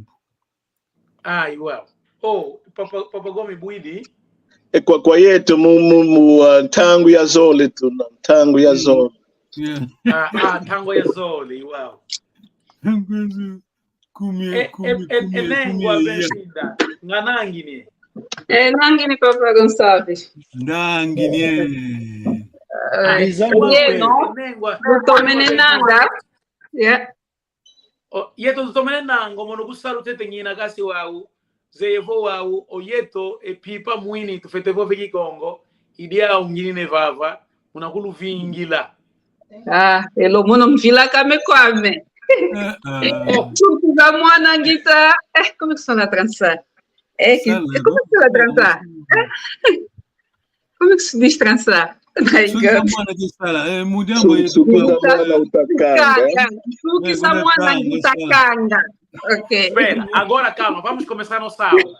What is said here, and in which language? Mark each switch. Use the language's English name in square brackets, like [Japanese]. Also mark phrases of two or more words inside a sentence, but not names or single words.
[Portuguese] Ah, igual. Oh, Papa Gomi Buidi. [Kongo] Kwa yetu tangu ya zole tuna tangu ya zole. [English] Yeah. [Kongo] Tango ya zole, igual. Kumie, [Portuguese] Nengua bem-vinda. [Kongo] Nganangini. Nangini Papa Gonçalves. Ndangini. Tomenenanga. [English] Yeah. [Kongo] Yeto tomenenanga mono kusalu tete ngina kasi wau. Zevo wau oyeto epipa mwini tufetevo viki Kongo. Idia ungini nevava. Unakulu vingila. Elo mono mvila kame kwame. Chukuga mwana ngita. [Portuguese] Como que sona trançar? Como que se trançar? Como que se diz trançar? Espera, agora calma, vamos começar nossa aula.